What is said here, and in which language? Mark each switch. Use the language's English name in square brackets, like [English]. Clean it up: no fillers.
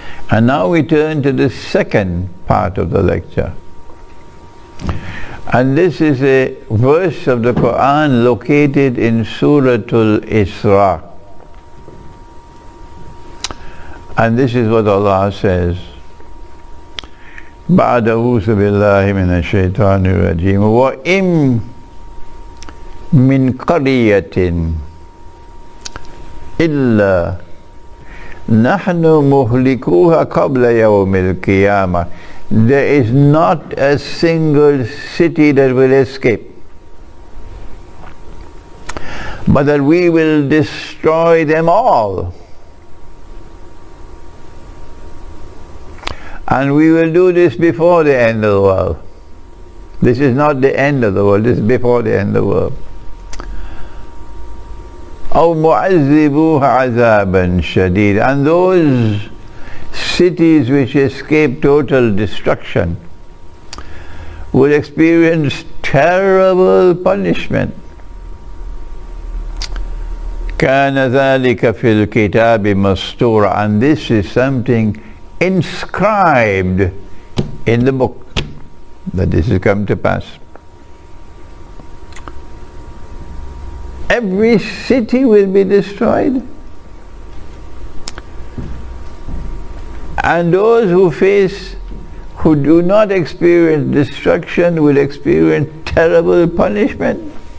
[English] And now we turn to the second part of the lecture. And this is a verse of the Quran located in Suratul Isra. And this is what Allah says. [Arabic] بعد أعوذ بالله من الشيطان الرجيم وإن من قرية إلا نحن مهلكوها قبل يوم القيامة. [English] There is not a single city that will escape, but that we will destroy them all. And we will do this before the end of the world. This is not the end of the world, this is before the end of the world. [Arabic] أو معذبوها عذابا شديد. [English] And those cities which escape total destruction will experience terrible punishment. [Arabic] كان ذلك في الكتاب مسطورا. [English] And this is something inscribed in the book, that this has come to pass. Every city will be destroyed, and those who do not experience destruction will experience terrible punishment.